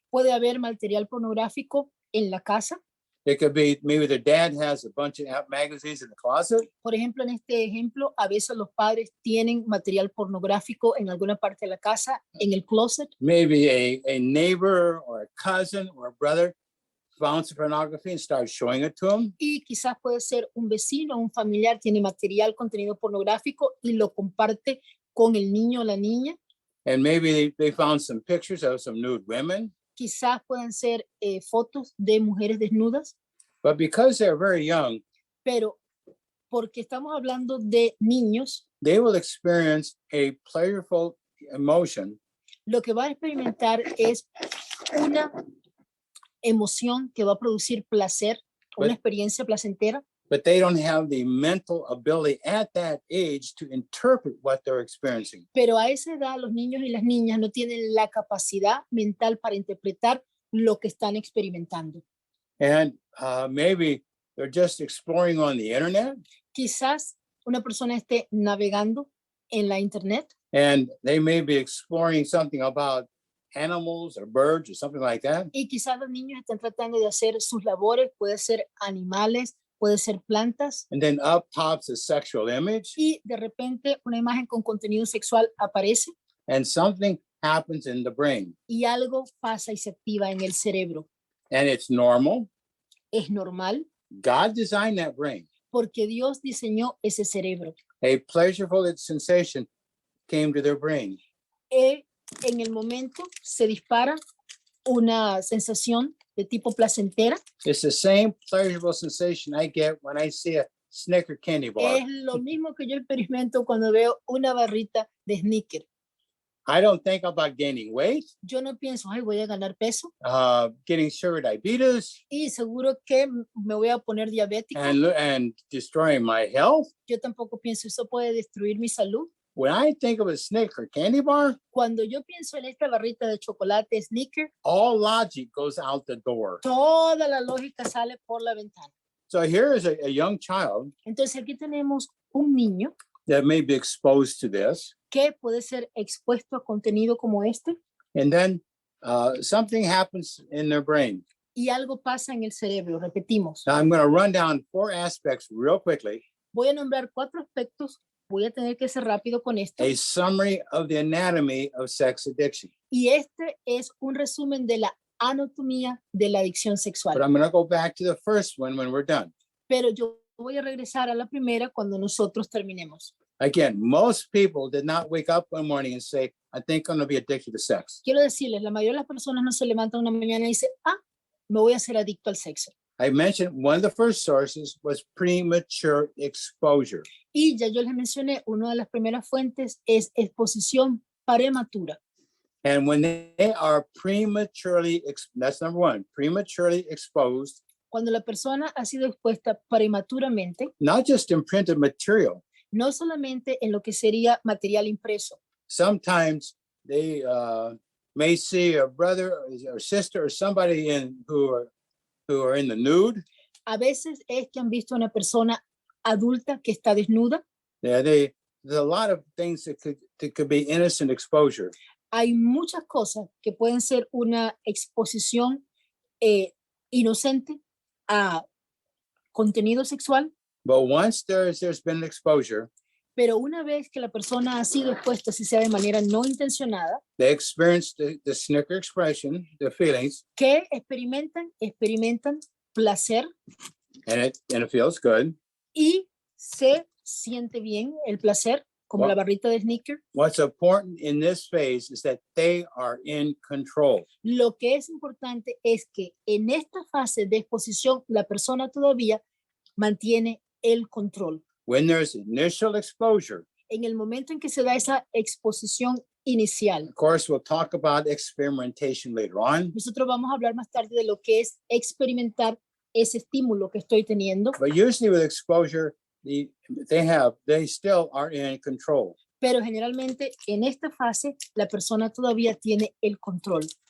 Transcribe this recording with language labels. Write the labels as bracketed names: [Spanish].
[Spanish] Puede haber material pornográfico en la casa. [English] It could be maybe the dad has a bunch of magazines in the closet. [Spanish] Por ejemplo, en este ejemplo, a veces los padres tienen material pornográfico en alguna parte de la casa, en el closet, [English] Maybe a neighbor or a cousin or a brother found some pornography and started showing it to him. [Spanish] y quizás puede ser un vecino o un familiar tiene material, contenido pornográfico y lo comparte con el niño o la niña. [English] And maybe they found some pictures of some nude women. [Spanish] Quizás pueden ser fotos de mujeres desnudas, [English] But because they're very young, [Spanish] pero porque estamos hablando de niños, [English] they will experience a pleasurable emotion, [Spanish] lo que va a experimentar es una emoción que va a producir placer, una [English] But- [Spanish] experiencia placentera, [English] but they don't have the mental ability at that age to interpret what they're experiencing. [Spanish] pero a esa edad los niños y las niñas no tienen la capacidad mental para interpretar lo que están experimentando. [English] And maybe they're just exploring on the internet [Spanish] Quizás una persona esté navegando en la internet [English] and they may be exploring something about animals or birds or something like that. [Spanish] y quizás los niños están tratando de hacer sus labores, puede ser animales, puede ser plantas, [English] And then up pops a sexual image [Spanish] y de repente una imagen con contenido sexual aparece [English] and something happens in the brain. [Spanish] y algo pasa y se activa en el cerebro. [English] And it's normal. [Spanish] Es normal [English] God designed that brain. [Spanish] porque Dios diseñó ese cerebro. [English] A pleasurable sensation came to their brain. [Spanish] En el momento se dispara una sensación de tipo placentera. [English] It's the same pleasurable sensation I get when I see a Snicker candy bar. [Spanish] Es lo mismo que yo experimento cuando veo una barrita de Snickers. [English] I don't think about gaining weight, [Spanish] Yo no pienso, ay, voy a ganar peso [English] getting sugar diabetes, [Spanish] y seguro que me voy a poner diabético. [English] and destroying my health. [Spanish] Yo tampoco pienso, eso puede destruir mi salud. [English] When I think of a Snicker candy bar, [Spanish] Cuando yo pienso en esta barrita de chocolate Snickers, [English] all logic goes out the door. [Spanish] toda la lógica sale por la ventana. [English] So here is a young child [Spanish] Entonces aquí tenemos un niño [English] that may be exposed to this. [Spanish] que puede ser expuesto a contenido como este [English] And then something happens in their brain. [Spanish] y algo pasa en el cerebro, repetimos. [English] Now I'm going to run down 4 aspects real quickly. [Spanish] Voy a nombrar 4 aspectos, voy a tener que ser rápido con esto. [English] A summary of the anatomy of sex addiction. [Spanish] Y este es un resumen de la anatomía de la adicción [English] But [Spanish] sexual. [English] I'm going to go back to the first one when we're done. [Spanish] Pero yo voy a regresar a la primera cuando nosotros terminemos. [English] Again, most people did not wake up one morning and say, I think I'm going to be addicted to sex. [Spanish] Quiero decirles, la mayoría de las personas no se levantan una mañana y dicen, me voy a hacer adicto al sexo. [English] I mentioned one of the first sources was premature exposure. [Spanish] Y ya yo les mencioné, una de las primeras fuentes es exposición prematura. [English] And when they are prematurely, that's number one, prematurely exposed, [Spanish] Cuando la persona ha sido expuesta prematuramente, [English] not just in printed material, [Spanish] no solamente en lo que sería material impreso, [English] sometimes they may see a brother or sister or somebody who are in the nude. [Spanish] a veces es que han visto a una persona adulta que está desnuda. [English] Yeah, there's a lot of things that could be innocent exposure. [Spanish] Hay muchas cosas que pueden ser una exposición inocente a contenido sexual, [English] But once there's been exposure, [Spanish] pero una vez que la persona ha sido expuesta, si sea de manera no intencionada, [English] they experience the Snicker expression, the feelings, [Spanish] que experimentan placer [English] and it feels good. [Spanish] y se siente bien el placer, como [English] Wow. [Spanish] la barrita de Snickers. [English] What's important in this phase is that they are in control. [Spanish] Lo que es importante es que en esta fase de exposición la persona todavía mantiene el control. [English] When there's initial exposure, [Spanish] En el momento en que se da esa exposición inicial, [English] of course, we'll talk about experimentation later on, [Spanish] nosotros vamos a hablar más tarde de lo que es experimentar ese estímulo que estoy teniendo, [English] but usually with exposure, they still are in control. [Spanish] pero generalmente en esta fase la persona todavía tiene el control.